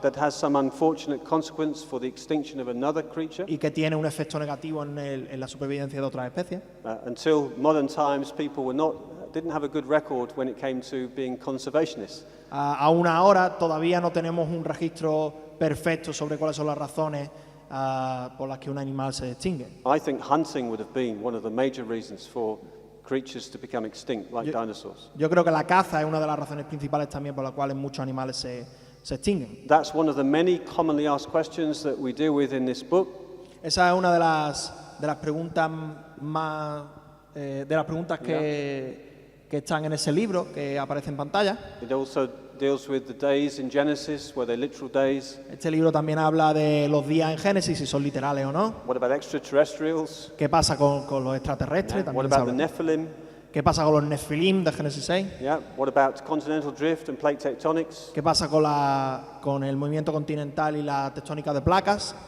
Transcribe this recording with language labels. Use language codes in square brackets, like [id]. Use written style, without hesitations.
[en] That has some unfortunate consequence for the extinction of another creature. [es] y que tiene un efecto negativo en la supervivencia de otras especies. [en] Until modern times, people didn't have a good record when it came to being conservationists. [es] Aún ahora todavía no tenemos un registro perfecto sobre cuáles son las razones por las que un animal se extingue. [en] I think hunting would have been one of the major reasons for creatures to become extinct, like dinosaurs. [es] Yo creo que la caza es una de las razones principales también por las cuales muchos animales se extinguen. [en] That's one of the many commonly asked questions that we deal with in this book. [es] Esa es una de las preguntas más que están en ese libro que aparece en pantalla. [en] It also deals with the days in Genesis, were they literal days? [es] Este libro también habla de los días en Génesis, si son literales o no. [en] What about extraterrestrials? [es] ¿Qué pasa con los extraterrestres? [en] What [es] También se [en] about the [es] habla. [en] Nephilim? [es] ¿Qué pasa con los Nefilim de Génesis 6? [en] Yeah. What about continental drift and plate tectonics? [es] ¿Qué pasa con el movimiento continental y la tectónica de placas?